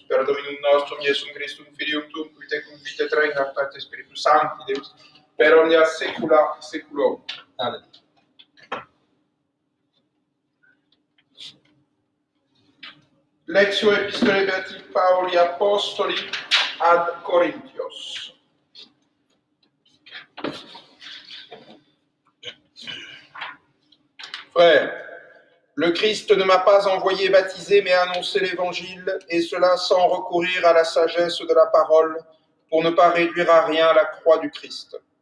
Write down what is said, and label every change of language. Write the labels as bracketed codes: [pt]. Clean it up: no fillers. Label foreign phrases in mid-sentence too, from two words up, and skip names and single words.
[la] Per Dominum nostrum, Iesum Christum, Filium tuum, qui tecum vita regnat et Spiritus Sancti Deus, per omnia saecula saeculorum. Amen. Lectio Epistolae Beati Pauli Apostoli ad Corinthios. [fr] Frères, le Christ ne m'a pas envoyé baptiser, mais annoncer l'Évangile, et cela sans recourir à la sagesse de la parole, pour ne pas réduire à rien la croix du Christ.